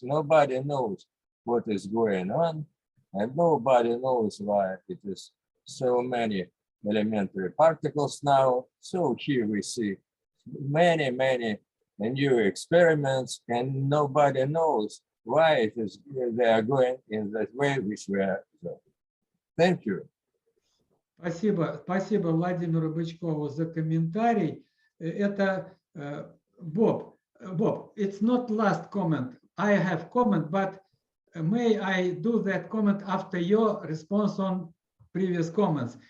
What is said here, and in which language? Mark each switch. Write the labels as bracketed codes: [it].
[en] Nobody knows what is going on, and nobody knows why it is so many elementary particles now. So here we see many new experiments, and nobody knows why it is they are going in that way which we are doing. Thank you. [ru] Спасибо Владимиру Бычкову за комментарий. Это [en] Bob, it's not last comment. I have comment, but may I do that comment after your response on previous comments?